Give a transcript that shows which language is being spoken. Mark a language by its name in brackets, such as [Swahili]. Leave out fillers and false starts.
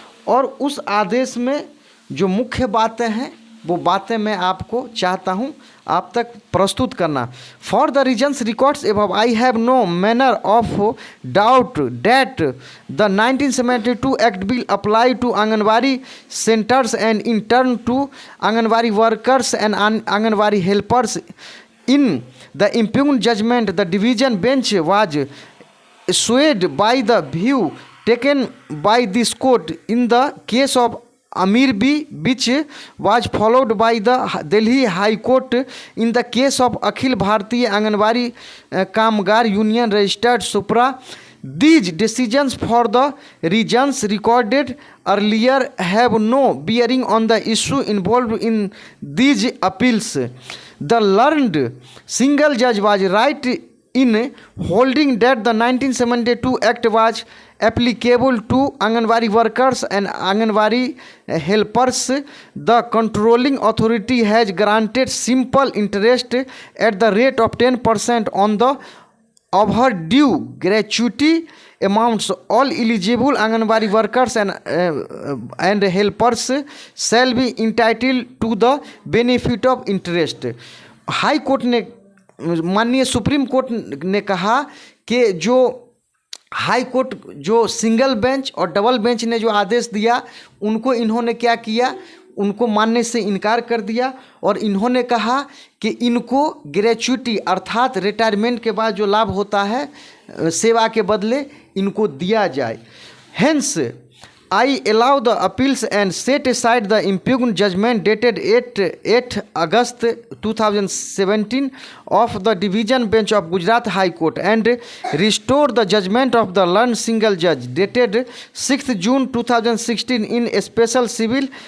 [Hindi] और उस आदेश में जो मुख्य बातें हैं वो बातें मैं आपको चाहता हूं आप तक प्रस्तुत करना। [English] For the reasons records above I have no manner of doubt that the 1972 act will apply to anganwadi centres and in turn to anganwadi workers and anganwadi helpers. In the impugned judgment, the division bench was swayed by the view taken by this court in the case of Amir B, which was followed by the Delhi High Court in the case of Akhil Bharatiya Anganwadi Kamgar Union Registered Supra. These decisions for the reasons recorded earlier have no bearing on the issue involved in these appeals. The learned single judge was right in holding that the 1972 Act was applicable to Anganwadi workers and Anganwadi helpers. The controlling authority has granted simple interest at the rate of 10% on the overdue gratuity amounts. All eligible Anganwadi workers and helpers shall be entitled to the benefit of interest. [Hindi] High court ने, माननीय supreme court ने कहा कि जो high court जो single bench और double bench ने जो आदेश दिया उनको इन्होंने क्या किया, उनको मानने से इनकार कर दिया। और इन्होंने कहा कि इनको ग्रेच्युटी अर्थात रिटायरमेंट के बाद जो लाभ होता है सेवा के बदले इनको दिया जाए। [English] hence I allow the appeals and set aside the impugned judgment dated 8 August 2017 of the Division Bench of Gujarat High Court and restore the judgment of the learned single judge dated 6th June 2016 in a special civil